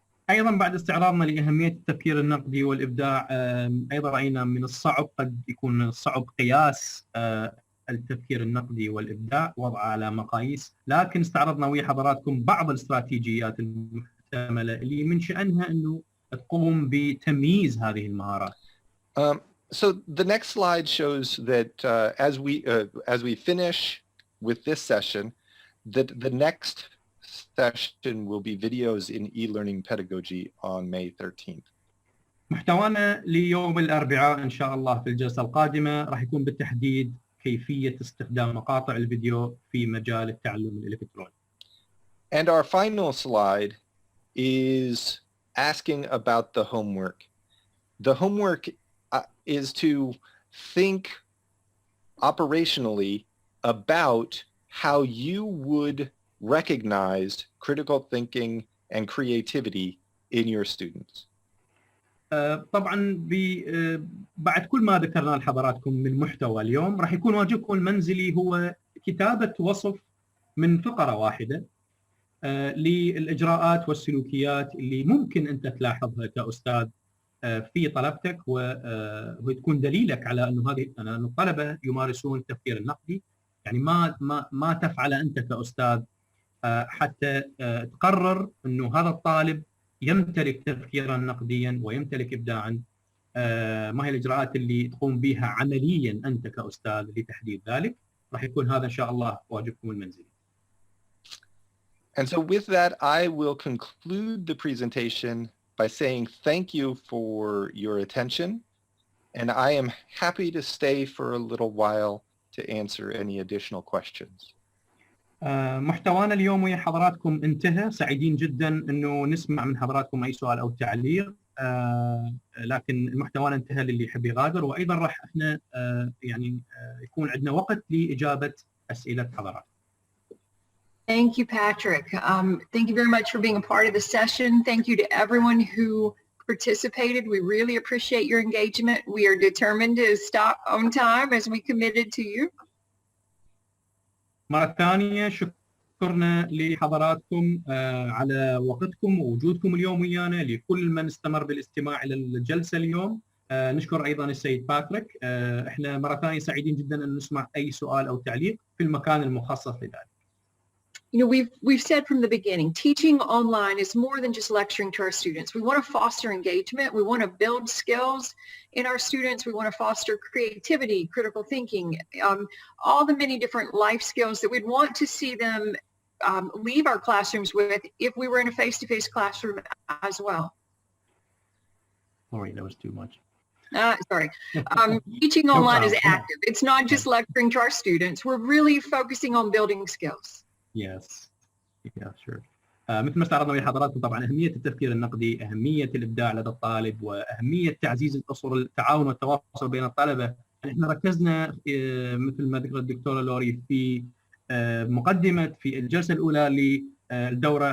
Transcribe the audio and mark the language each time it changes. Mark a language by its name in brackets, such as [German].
[Arabic] ايضا بعد استعراضنا لاهميه التفكير النقدي والابداع، ايضا راينا من الصعب قد يكون من الصعب قياس التفكير النقدي والابداع وضعه على مقاييس، لكن استعرضنا ويا حضراتكم بعض الاستراتيجيات المحتمله اللي من شانها انه تقوم بتمييز هذه المهارات. [English] So the next slide shows that as we finish with this session, that the next session will be videos in e-learning pedagogy on May 13th. [Arabic] محتوانا ليوم الاربعاء ان شاء الله في الجلسه القادمه راح يكون بالتحديد كيفيه استخدام مقاطع الفيديو في مجال التعلم الالكتروني. [English] And our final slide is asking about the homework. The homework is to think operationally about how you would recognize critical thinking and creativity in your students. [Arabic] طبعا بعد كل ما ذكرناه لحضراتكم من محتوى اليوم راح يكون واجبكم المنزلي هو كتابة وصف من فقرة واحدة للإجراءات والسلوكيات اللي ممكن أنت تلاحظها كأستاذ في طلبتك وتكون دليلك على أنه أن الطلبة يمارسون التفكير النقدي. يعني ما تفعل أنت كأستاذ حتى تقرر أنه هذا الطالب يمتلك تفكيرا نقديا ويمتلك إبداعا. ما هي الإجراءات اللي تقوم بها عمليا أنت كأستاذ لتحديد ذلك؟ راح يكون هذا إن شاء الله واجبكم المنزلي. [English] And so with that, I will conclude the presentation by saying thank you for your attention, and I am happy to stay for a little while to answer any additional questions. [Arabic] محتوانا اليوم ويا حضراتكم انتهى، سعيدين جدا انه نسمع من حضراتكم اي سؤال او تعليق، لكن محتوانا انتهى للي يحب يغادر، وايضا راح احنا يعني يكون عندنا وقت لاجابه اسئله حضراتكم. [English] Thank you, Patrick. Thank you very much for being a part of the session. Thank you to everyone who participated. We really appreciate your engagement. We are determined to stop on time as we committed to you. [Arabic] مرة ثانية شكرنا لحضراتكم على وقتكم ووجودكم اليوم ويانا. لكل من استمر بالاستماع إلى الجلسة اليوم نشكر أيضا السيد باتريك. احنا مرة ثانية سعيدين جدا أن نسمع أي سؤال أو تعليق في المكان المخصص لذلك. [English] You know, we've said from the beginning, teaching online is more than just lecturing to our students. We want to foster engagement. We want to build skills in our students. We want to foster creativity, critical thinking, all the many different life skills that we'd want to see them leave our classrooms with if we were in a face-to-face classroom as well. Sorry, that was too much. Sorry. Teaching online is active. It's not just lecturing to our students. We're really focusing on building skills. Yes. Yeah, sure. [Arabic] مثل ما استعرضنا بحضراتكم طبعا أهمية التفكير النقدي، أهمية الإبداع لدى الطالب، وأهمية تعزيز الأسر التعاون والتواصل بين الطلبة. احنا ركزنا مثل ما ذكر الدكتورة لوري في مقدمة في الجلسة الأولى للدورة.